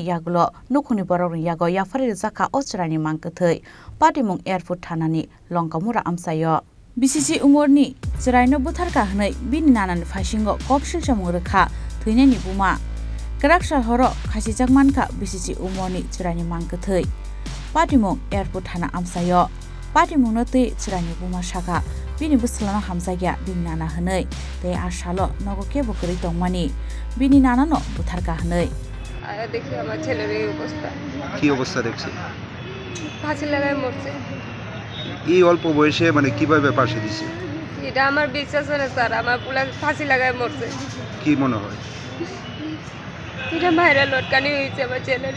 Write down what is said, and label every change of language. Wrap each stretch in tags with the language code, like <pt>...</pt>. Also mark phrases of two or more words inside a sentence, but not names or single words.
<trp>yagulo nukhuni borokni yago yafari jaka o churaini mangkathai patimung airport thanani longkamura amsayo BCC umorni churaino butharka hnai bini nanani phasingo kokshil shamu rekha thuinani buma karakshal horok khasijak manka BCC umorni churaini mangkathai patimung airport thana amsayo Patimungno tei chirani buma shaka bini buslana hamzagya bini nana hanai tei ashalo nogo kebo kori tongmani bini nana no butharka hanai</trp> <bn>আয়া দেখি আমার ছেলের এই অবস্থা কি অবস্থা দেখছেন ফাঁসি লাগায় মরছে এই অল্প বয়সে মানে কিভাবে ফাঁসি দিছে এটা আমার বিশ্বাস হয় না স্যার আমার পুলা ফাঁসি লাগায় মরছে কি মনে হয় এটা মায়েরা লটকানি হয়েছে আমার ছেলেরে</bn>